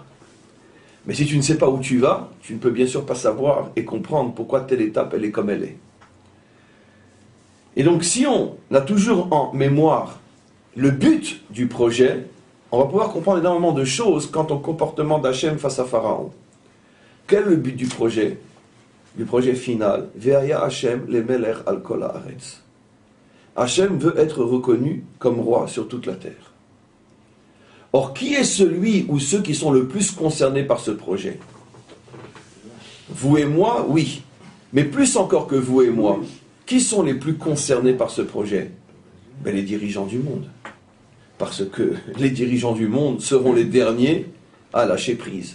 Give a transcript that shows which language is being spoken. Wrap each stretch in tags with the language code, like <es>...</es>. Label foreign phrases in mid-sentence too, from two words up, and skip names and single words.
<fr>Mais si tu ne sais pas où tu vas, tu ne peux bien sûr pas savoir et comprendre pourquoi telle étape elle est comme elle est. Et donc si on a toujours en mémoire le but du projet, on va pouvoir comprendre énormément de choses quant au comportement d'Hachem face à Pharaon. Quel est le but du projet? Du projet final,</fr> <he>והיה השם למלך על כל הארץ.</he> <fr>Hachem veut être reconnu comme roi sur toute la terre. Or, qui est celui ou ceux qui sont le plus concernés par ce projet? Vous et moi, oui. Mais plus encore que vous et moi, qui sont les plus concernés par ce projet? Les dirigeants du monde. Parce que les dirigeants du monde seront les derniers à lâcher prise.</fr>